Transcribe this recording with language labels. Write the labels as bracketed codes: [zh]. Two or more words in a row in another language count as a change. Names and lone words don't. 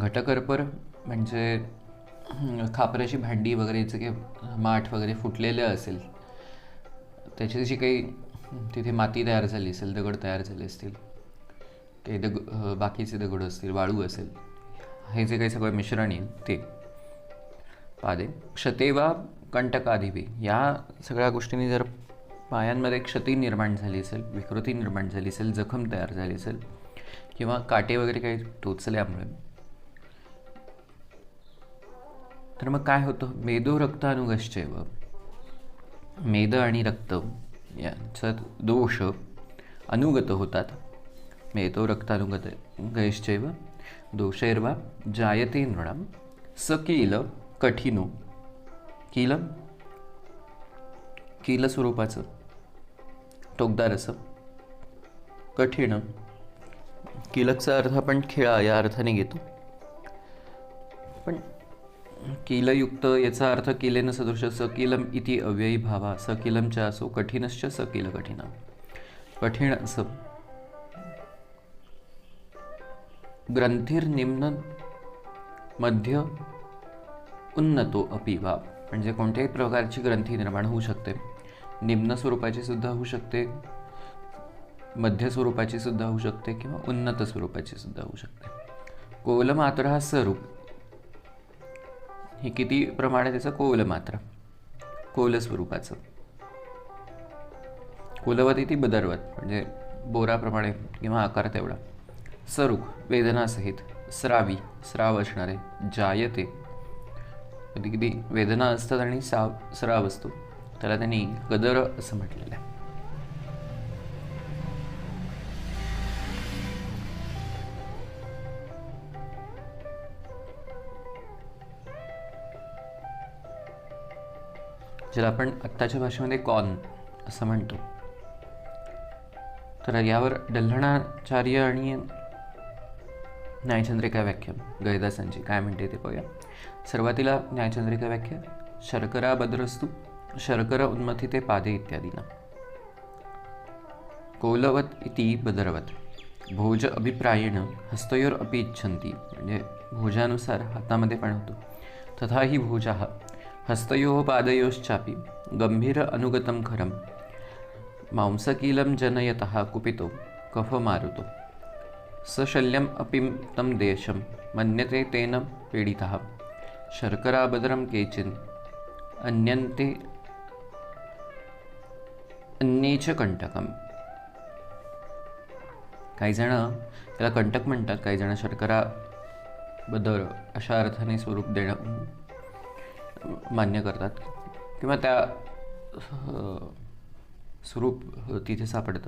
[mr] घटकर्पर म्हणजे खापराची भांडी वगैरे जे काही माठ वगैरे फुटलेले असेल, त्याची जी काही तिथे माती तयार झाली असेल, दगड तयार झाले असतील, काही बाकीचे दगड असतील, वाळू असेल, हे जे काही सगळं मिश्रण येईल ते पादे. [sa] क्षते वा कंटकादिभिः, [mr] या सगळ्या गोष्टींनी जर पायांमध्ये क्षती निर्माण झाली असेल, विकृती निर्माण झाली असेल, जखम तयार झाली असेल किंवा काटे वगैरे काही टोचल्यामुळे, तर मग काय होतं? [sa] मेदो रक्तानुगश्चैव, [mr] मेद आणि रक्त यांचा दोष अनुगत होतात. [sa] मेदो रक्तानुगैश्चैव दोषैर्वा जायते नृणाम् स किल कठिनो. [mr] किल स्वरूपाचं टोकदार असं, कठीण. किलकचा अर्थ आपण खिळा या अर्थाने घेतो, पण किलयुक्त याचा अर्थ [sa] किलेन सदृश सकिलम इति अव्ययी भावा सकिलमच्या असो कठीणश्च सकिल कठीण. [mr] कठीण असं. [sa] ग्रंथिर्निम्न मध्य उन्नतो अपि वा, [mr] म्हणजे कोणत्याही प्रकारची ग्रंथी निर्माण होऊ शकते. निम्न स्वरूपाची सुद्धा होऊ शकते, मध्य स्वरूपाची सुद्धा होऊ शकते किंवा उन्नत स्वरूपाची सुद्धा होऊ शकते. कोलमात्र हा स्वरूप, ही किती प्रमाणे त्याचं कोलमात्र, कोल स्वरूपाचं. [sa] कोलवत इति बदरवत, [mr] म्हणजे बोराप्रमाणे किंवा आकार तेवढा. सरुक वेदनासहित. स्रावी स्राव असणारे. जायते कधी कधी वेदना असतात आणि स्राव असतो, त्याला त्यांनी कदर असं म्हटलेलं आहे. ज्याला आपण आत्ताच्या भाषेमध्ये कॉन असं म्हणतो. तर यावर डल्हणाचार्य आणि न्यायचंद्रिका व्याख्या गैदासांची काय म्हणते ते पाहूया. सुरुवातीला न्यायचंद्रिका व्याख्या. [sa] शर्करा बदरस्तु शर्करा उन्मथिते पादे इत्यादीना. कोलवत इति बदरवत. भोज अभिप्रायेण हस्तयोर अपि इच्छन्ति, [mr] म्हणजे भोजानुसार हातामध्ये पण होतो. [sa] तथा हि भोजाः हस्तयोः पादयोश्चापि गंभीर अनुगतं खरं मांसकीलं जनयतः कुपितो कफमारुतो सशल्यम् अपि तं देशं मन्यते तेन पीडितः शर्कराबदरं केचिन् अन्यन्ते अन्येच कंटकम. [mr] काही जण त्याला कंटक म्हणतात, काही जण शर्करा बदर अशा अर्थाने स्वरूप देणं मान्य करतात किंवा त्या स्वरूप तिथे सापडतं.